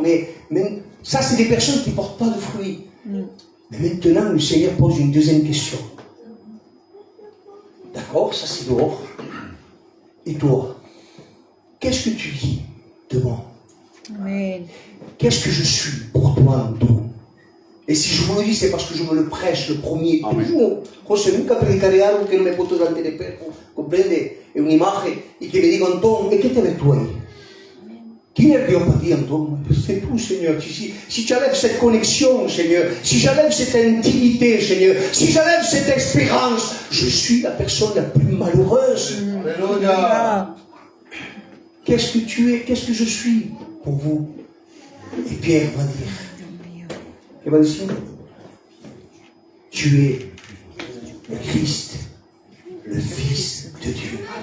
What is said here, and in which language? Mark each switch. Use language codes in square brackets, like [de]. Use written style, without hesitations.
[fr] Mais même, ça, c'est des personnes qui ne portent pas de fruits. Mais maintenant, le Seigneur pose une deuxième question. D'accord, ça c'est dehors. Et toi, qu'est-ce que tu dis de moi? Amen. Qu'est-ce que je suis pour toi, Anto? Et si je vous le dis, c'est parce que je me le prêche le premier. Toujours. [es] José nunca predicaré algo que no me he puesto delante de espejo, comprende, en una imagen, y que me diga, Anton, ¿qué te ves tú ahí? ¿Quién es Dios para ti, Anton? [fr] C'est tout, Seigneur. Si tu enlèves cette connexion, Seigneur, si j'enlève cette intimité, Seigneur, si j'enlève cette espérance, je suis la personne la plus malheureuse. Alléluia. Qu'est-ce que tu es? Qu'est-ce que je suis pour vous? Et Pierre va dire, il va dire, tu es le Christ, le Fils de Dieu.